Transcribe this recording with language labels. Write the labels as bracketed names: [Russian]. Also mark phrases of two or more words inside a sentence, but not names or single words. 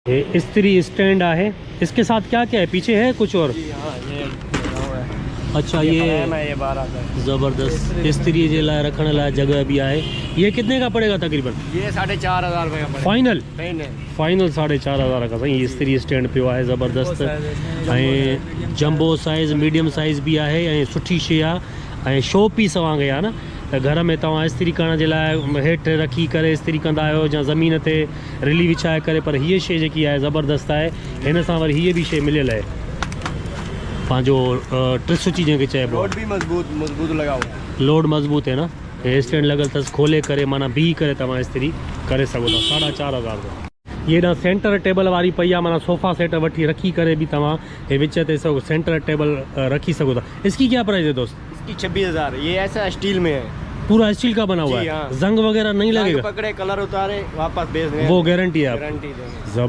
[Hindi] ये इस्त्री स्टैंड है, इसके साथ क्या क्या है, पीछे है कुछ और? ये अच्छा, ये ये 12 का [Sindhi] ज़बरदस्त इस्त्री जे लाइ रखण लाइ [Hindi] जगह भी है। ये कितने का पड़ेगा तकरीबन? ये 4,500 रुपये का फाइनल पड़ेगा। [Sindhi] फाइनल 4,500 का साईं इस्त्री स्टैंड पियो आहे ज़बरदस्त। ऐं जंबो साइज़ मीडियम साइज़ भी आहे ऐं सुठी शइ आहे ऐं शो पीस वांगुरु आहे न। त घर में तव्हां इस्त्री करण जे लाइ हेठि रखी करे इस्त्री कंदा आहियो या ज़मीन ते रिली विछाए करे, पर हीअ शइ जेकी आहे ज़बरदस्त आहे। हिन सां वरी हीअ बि शइ मिलियल आहे पंहिंजो ट्रिसुची जंहिंखे चइबो आहे। [Hindi] लोड भी मजबूत लगा हुआ है। लोड मज़बूत है ना। [Sindhi] हे स्टैंड लॻल अथसि, खोले करे माना बीह करे तव्हां इस्त्री करे सघो था। 4,500 का। ये ना सेंटर टेबल वारी पई आहे, माना सोफ़ा सेट वठी रखी करे भी तव्हां हे विच ते सेंटर टेबल रखी सको था। [Hindi] इसकी क्या प्राइस है दोस्त? इसकी 26,000। ये ऐसा स्टील में है, पूरा स्टील का बना हुआ जी, है, हाँ। जंग वगैरह नहीं लगेगा? पकड़े कलर उतारे वापस बेच दें, वो गारंटी है आप? गारंटी देंगे।